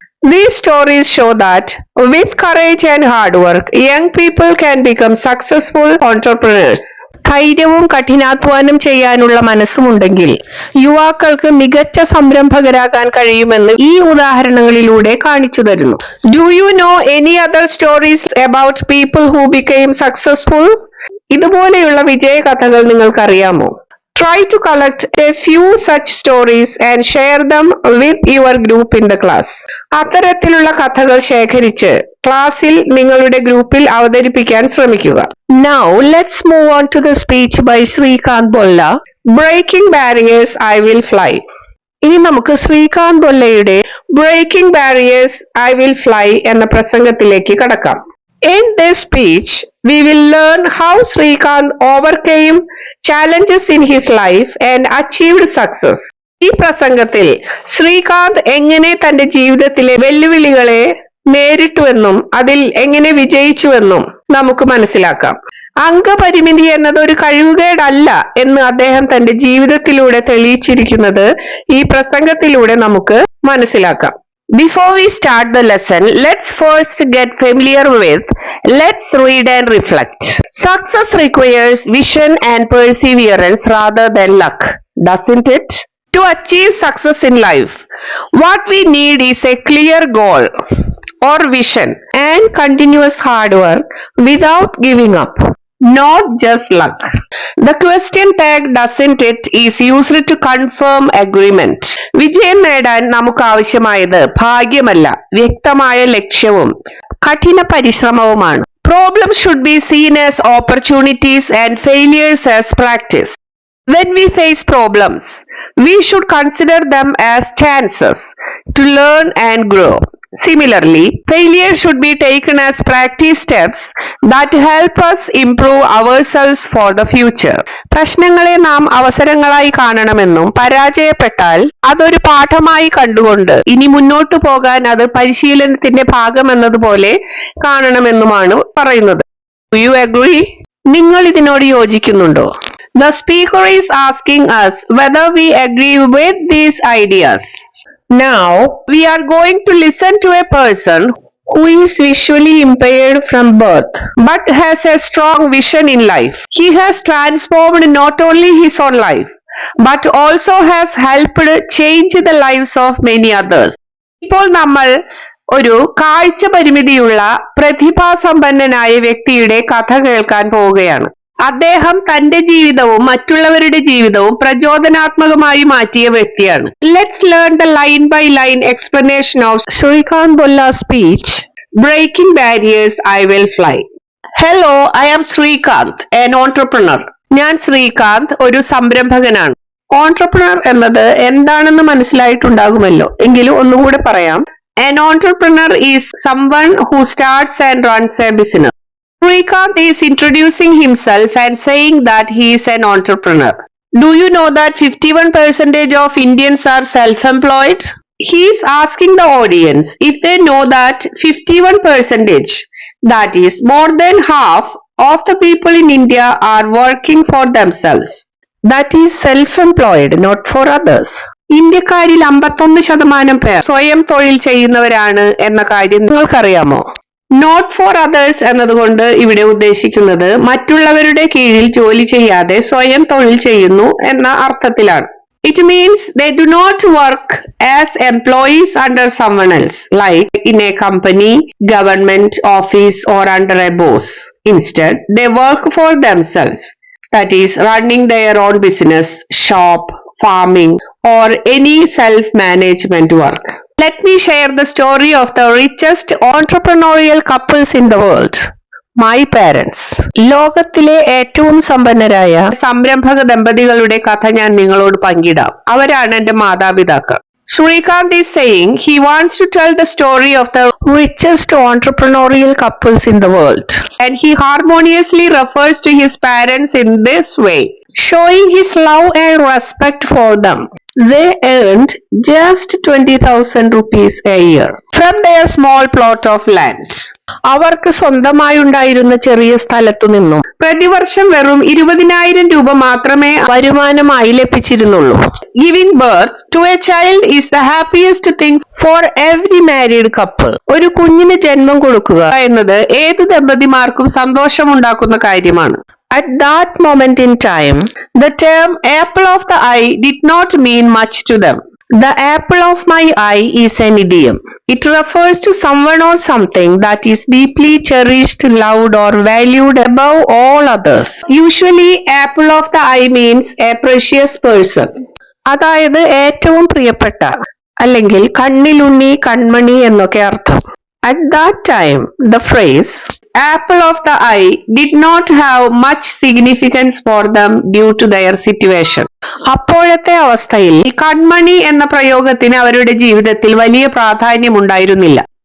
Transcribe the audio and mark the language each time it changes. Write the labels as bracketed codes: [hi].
[en] These stories show that with courage and hard work, young people can become successful entrepreneurs. [ml] ധൈര്യവും കഠിനാധ്വാനം ചെയ്യാനുള്ള മനസ്സുമുണ്ടെങ്കിൽ യുവാക്കൾക്ക് മികച്ച സംരംഭകരാകാൻ കഴിയുമെന്ന് ഈ ഉദാഹരണങ്ങളിലൂടെ കാണിച്ചു തരുന്നു. [en] Do you know any other stories about people who became successful? [ml] ഇതുപോലെയുള്ള വിജയ കഥകൾ നിങ്ങൾക്കറിയാമോ? [en] Try to collect a few such stories and share them with your group in the class. [ml] അത്തരത്തിലുള്ള കഥകൾ ശേഖരിച്ച് ക്ലാസ്സിൽ നിങ്ങളുടെ ഗ്രൂപ്പിൽ അവതരിപ്പിക്കാൻ ശ്രമിക്കുക. [en] Now let's move on to the speech by Srikanth Bolla, Breaking Barriers, I Will Fly. [ml] ഇനി നമുക്ക് Srikanth ബൊല്ലയുടെ breaking barriers I will fly എന്ന പ്രസംഗത്തിലേക്ക് കടക്കാം. [en] In this speech, we will learn how Srikanth overcame challenges in his life and achieved success. [ml] ഈ പ്രസംഗത്തിൽ ശ്രീകാന്ത് എങ്ങനെ തന്റെ ജീവിതത്തിലെ വെല്ലുവിളികളെ നേരിട്ടുവെന്നും അതിൽ എങ്ങനെ വിജയിച്ചുവെന്നും നമുക്ക് മനസ്സിലാക്കാം. അംഗപരിമിതി എന്നത് ഒരു കഴിവുകേടല്ല എന്ന് അദ്ദേഹം തന്റെ ജീവിതത്തിലൂടെ തെളിയിച്ചിരിക്കുന്നത് ഈ പ്രസംഗത്തിലൂടെ നമുക്ക് മനസ്സിലാക്കാം. [en] Before we start the lesson, let's first get familiar with, let's read and reflect. Success requires vision and perseverance rather than luck, doesn't it? To achieve success in life, what we need is a clear goal or vision and continuous hard work without giving up. Not just luck. The question tag doesn't it is used to confirm agreement. [ml] വിജയം നേടാൻ നമുക്ക് ആവശ്യമായത് ഭാഗ്യമല്ല, വ്യക്തമായ ലക്ഷ്യവും കഠിന പരിശ്രമവുമാണ്. [en] Problems should be seen as opportunities and failures as practice. When we face problems, we should consider them as chances to learn and grow. Similarly, failure should be taken as practice steps that help us improve ourselves for the future. [ml] പ്രശ്നങ്ങളെ നാം അവസരങ്ങളായി കാണണമെന്നും പരാജയപ്പെട്ടാൽ അതൊരു പാഠമായി കണ്ടുകൊണ്ട് ഇനി മുന്നോട്ടു പോകാൻ അത് പരിശീലനത്തിന്റെ ഭാഗമെന്നതുപോലെ കാണണമെന്നുമാണ് പറയുന്നത്. [en] Do you agree? [ml] നിങ്ങൾ ഇതിനോട് യോജിക്കുന്നുണ്ടോ? [en] The speaker is asking us whether we agree with these ideas. Now, we are going to listen to a person who is visually impaired from birth but has a strong vision in life. He has transformed not only his own life but also has helped change the lives of many others. [ml] ഇപ്പോൾ നമ്മൾ ഒരു കാഴ്ച പരിമിതിയുള്ള പ്രതിഭാസമ്പന്നനായ വ്യക്തിയുടെ കഥ കേൾക്കാൻ പോവുകയാണ്. അദ്ദേഹം തന്റെ ജീവിതവും മറ്റുള്ളവരുടെ ജീവിതവും പ്രചോദനാത്മകമായി മാറ്റിയ വ്യക്തിയാണ്. [en] Let's learn the line by line explanation of Srikanth Bolla speech breaking barriers I will fly. Hello, I am Srikanth, an entrepreneur. [ml] ഞാൻ ശ്രീകാന്ത്, ഒരു സംരംഭകനാണ്. ഓൺട്രപ്രണർ എന്നത് എന്താണെന്ന് മനസ്സിലായിട്ടുണ്ടാകുമല്ലോ, എങ്കിലും ഒന്നുകൂടെ പറയാം. [en] An entrepreneur is someone who starts and runs a business. Srikanth is introducing himself and saying that he is an entrepreneur. Do you know that 51% of Indians are self-employed? He is asking the audience if they know that 51%, that is more than half of the people in India, are working for themselves. That is self-employed, not for others. [ml] ഇന്ത്യക്കാരിൽ 51% പേർ സ്വയം തൊഴിൽ ചെയ്യുന്നവരാണ് എന്ന കാര്യം നിങ്ങൾക്കറിയാമോ? [en] not for others [ml] എന്നതുകൊണ്ട് ഇവിടെ ഉദ്ദേശിക്കുന്നത് മറ്റുള്ളവരുടെ കീഴിൽ ജോലി ചെയ്യാതെ സ്വയം തൊഴിൽ ചെയ്യുന്നു എന്ന അർത്ഥത്തിലാണ്. [en] It means they do not work as employees under someone else, like in a company, government office or under a boss. Instead, they work for themselves. That is, running their own business, shop, farming, or any self-management work. Let me share the story of the richest entrepreneurial couples in the world. My parents. [ml] ലോകത്തിലെ ഏറ്റവും സമ്പന്നരായ സംരംഭക ദമ്പതികളുടെ കഥ ഞാൻ നിങ്ങളോട് പങ്കിടാം. അവരാണ് എന്റെ മാതാപിതാക്കൾ. [en] Srikanth is saying he wants to tell the story of the richest entrepreneurial couples in the world, and he harmoniously refers to his parents in this way, showing his love and respect for them. They earned just 20,000 rupees a year from their small plot of land. [ml] അവർക്ക് സ്വന്തമായുണ്ടായിരുന്ന ചെറിയ സ്ഥലത്തു നിന്നും പ്രതിവർഷം വെറും 20,000 രൂപ മാത്രമേ വരുമാനമായി ലഭിച്ചിരുന്നുള്ളൂ. [en] Giving birth to a child is the happiest thing for every married couple. [ml] ഒരു കുഞ്ഞിന് ജന്മം കൊടുക്കുക എന്നത് ഏത് ദമ്പതിമാർക്കും സന്തോഷമുണ്ടാക്കുന്ന കാര്യമാണ്. [en] At that moment in time, the term apple of the eye did not mean much to them. The apple of my eye is an idiom. It refers to someone or something that is deeply cherished, loved or valued above all others. Usually, apple of the eye means a precious person. [ml] അതായത് ഏറ്റവും പ്രിയപ്പെട്ട അല്ലെങ്കിൽ കണ്ണിലുണ്ണി, കൺമണി എന്നൊക്കെ അർത്ഥം. [en] At that time, the phrase apple of the eye did not have much significance for them due to their situation. [ml] അപ്പോഴത്തെ അവസ്ഥയിൽ കൺമണി എന്ന പ്രയോഗത്തിന് അവരുടെ ജീവിതത്തിൽ വലിയ പ്രാധാന്യമുണ്ടായിരുന്നില്ല.